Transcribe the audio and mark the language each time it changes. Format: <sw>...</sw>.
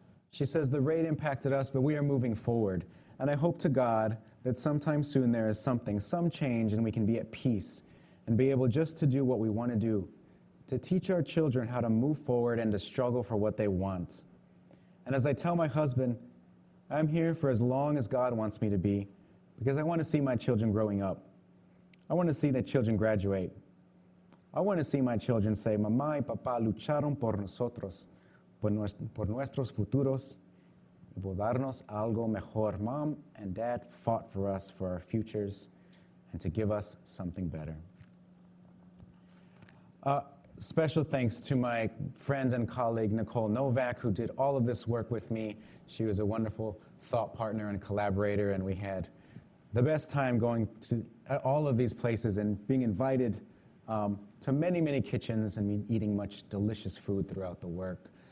<en>She says, "The raid impacted us, but we are moving forward. And I hope to God that sometime soon there is some change, and we can be at peace and be able just to do what we want to do, to teach our children how to move forward and to struggle for what they want. And as I tell my husband, I'm here for as long as God wants me to be, because I want to see my children growing up. I want to see the children graduate. I want to see my children say,</en> <es>Mamá y papá lucharon por nosotros, por nuestros futuros, y por darnos algo mejor.</es> <en>Mom and Dad fought for us, for our futures, and to give us something better." Special thanks to my friend and colleague, Nicole Novak, who did all of this work with me. She was a wonderful thought partner and collaborator, and we had the best time going to all of these places and being invited to many, many kitchens and eating much delicious food throughout the work.</en>